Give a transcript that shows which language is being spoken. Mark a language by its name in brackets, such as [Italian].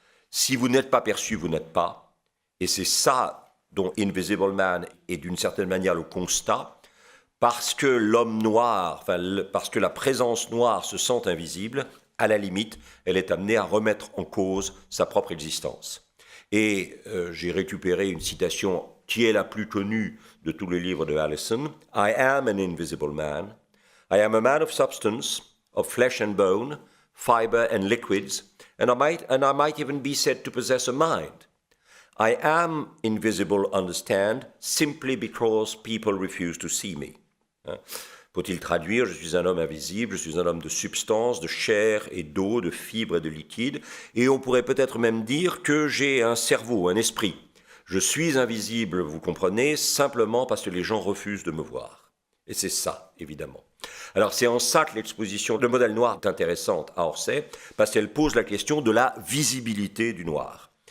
[French] Si vous n'êtes pas perçu, vous n'êtes pas. Et c'est ça dont Invisible Man est d'une certaine manière le constat, parce que l'homme noir, parce que la présence noire se sent invisible, à la limite, elle est amenée à remettre en cause sa propre existence. Et j'ai récupéré une citation qui est la plus connue de tous les livres de Allison. [English] I am an invisible man. I am a man of substance, of flesh and bone, fiber and liquids, and I might even be said to possess a mind. I am invisible, understand, simply because people refuse to see me. [French] Faut-il traduire? Je suis un homme invisible, je suis un homme de substance, de chair et d'eau, de fibres et de liquide. Et on pourrait peut-être même dire que j'ai un cerveau, un esprit. Je suis invisible, vous comprenez, simplement parce que les gens refusent de me voir. Et c'est ça, évidemment. Alors c'est en ça que l'exposition Le modèle noir est intéressante à Orsay, parce qu'elle pose la question de la visibilité du noir.